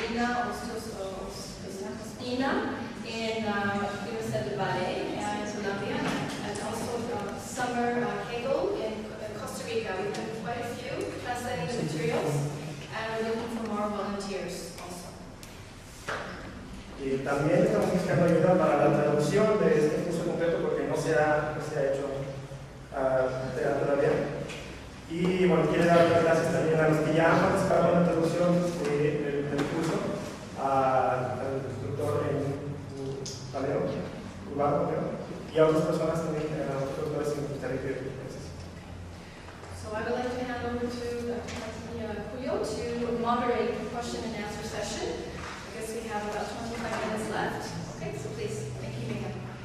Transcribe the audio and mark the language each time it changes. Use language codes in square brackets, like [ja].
[en] Lina Ospina in Universidad de Valle and Colombia, and also Summer Hegel in Costa Rica. We've had quite a few translating the materials, and we're looking for more volunteers also. [es] Y también estamos buscando ayuda para la traducción de este curso completo porque no se ha hecho todavía. Y bueno, quiero dar las gracias también a los que ya han participado en la traducción del curso, al doctor Paleo, Urbano, y a otras personas también, a otros doctores en Costa Rica. [en] So I would like to hand over to Dr. Martina Cuyo to moderate the question and answer session. I guess we have about 25 minutes left. Okay, so please, thank you, Miguel.